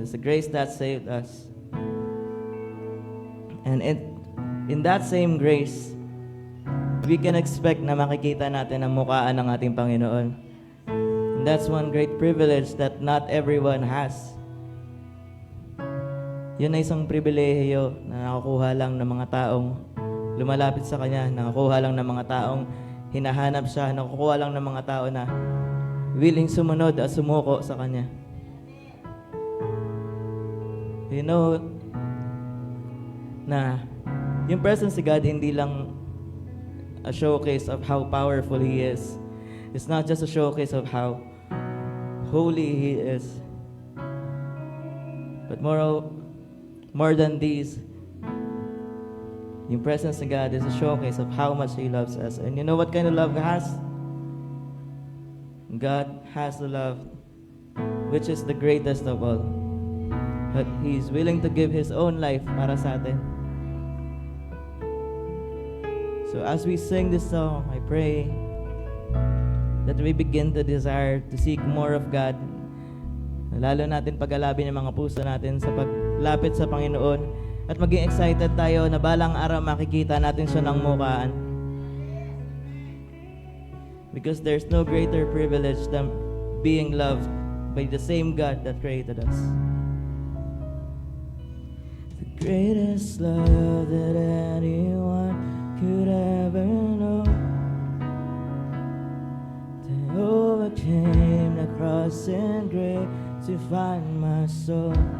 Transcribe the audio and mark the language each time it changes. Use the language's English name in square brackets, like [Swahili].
[English] It's the grace that saved us. And in that same grace, we can expect [Filipino] na makikita natin ang mukhaan ng ating Panginoon. [English] And that's one great privilege that not everyone has. [Filipino] Yun ay isang pribilehiyo na nakukuha lang ng mga taong lumalapit sa Kanya, nakukuha lang ng mga taong hinahanap siya, nakukuha lang ng mga tao na willing sumunod at sumuko sa Kanya. [English] You know [Filipino] na yung [English] presence [Filipino] si [English] God [Filipino] hindi lang [English] a showcase of how powerful He is. It's not just a showcase of how holy He is. But more than these, yung presence of God is a showcase of how much He loves us. And you know what kind of love God has? God has the love which is the greatest of all. But He's willing to give His own life [Filipino] para sa atin. [English] So as we sing this song, I pray that we begin to desire to seek more of God. [Filipino] Lalo natin pag-alabin yung mga puso natin sa paglapit sa Panginoon at maging excited tayo na balang araw makikita natin siya ng mukhaan. [English] Because there's no greater privilege than being loved by the same God that created us. The greatest love that anyone could ever know, that overcame the cross and grave to find my soul.